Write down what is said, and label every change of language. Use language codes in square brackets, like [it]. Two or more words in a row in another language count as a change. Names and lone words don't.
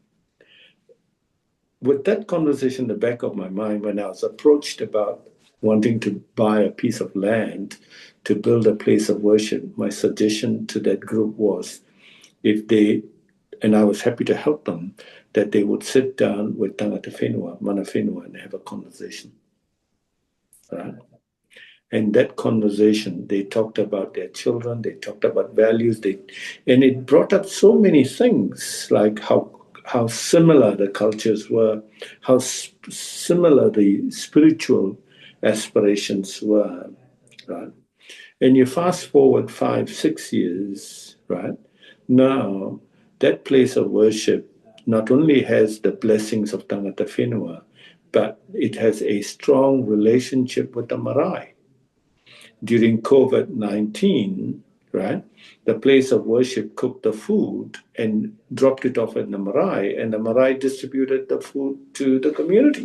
[en] With that conversation in the back of my mind, when I was approached about wanting to buy a piece of land to build a place of worship, my suggestion to that group was if they, and I was happy to help them, that they would sit down with [mi] tangata whenua, mana whenua, [en] and have a conversation. Right? And that conversation, they talked about their children, they talked about values, and it brought up so many things, like how similar the cultures were, how similar the spiritual aspirations were, right? And you fast forward 5-6 years, right? Now, that place of worship not only has the blessings of [mi] tangata whenua, [en] but it has a strong relationship with the marae. During COVID-19, right, the place of worship cooked the food and dropped it off at the marae, and the marae distributed the food to the community.